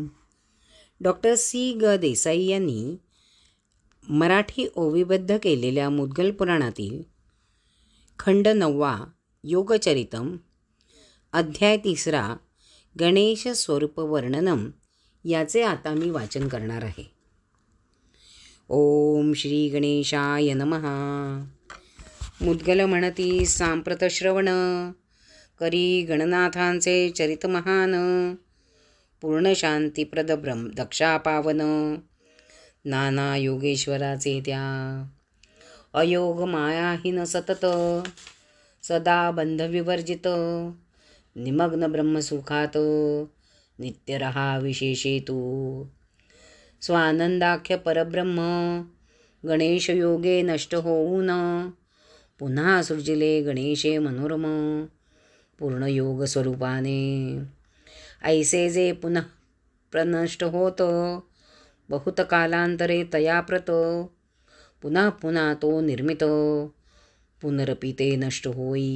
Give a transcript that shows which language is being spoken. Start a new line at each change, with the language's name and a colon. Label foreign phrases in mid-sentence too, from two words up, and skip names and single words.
Marathi: डॉक्टर सी ग देसाई यांनी मराठी ओवीबद्ध केलेल्या मुद्गल पुराणातील खंड 9 योगचरितम अध्याय 3 गणेश स्वरूप वर्णनम याचे आता मी वाचन करणार आहे.
Sanskrit: ओम श्री गणेशाय नमः.
Marathi: मुद्गल म्हणती सांप्रत श्रवण करी गणनाथांचे चरित महान. पूर्ण शांतीप्रद दक्षा पावन नाना योगेश्वराचे त्या. अयोग मायाहीन सतत सदा बंध विवर्जित. निमग्न ब्रह्मसुखात नित्य रहा विशेषेतू. स्वानंदाख्य परब्रह्म गणेश योगे नष्ट होऊन. पुन्हा सृजिले गणेशे मनोरम पूर्ण योग स्वरूपाने. ऐसे जे पुनः प्रनष्ट होत बहुत कालांतरे तयाप्रत. पुन्हा पुन्हा तो निर्मित पुनरपि ते नष्ट होई.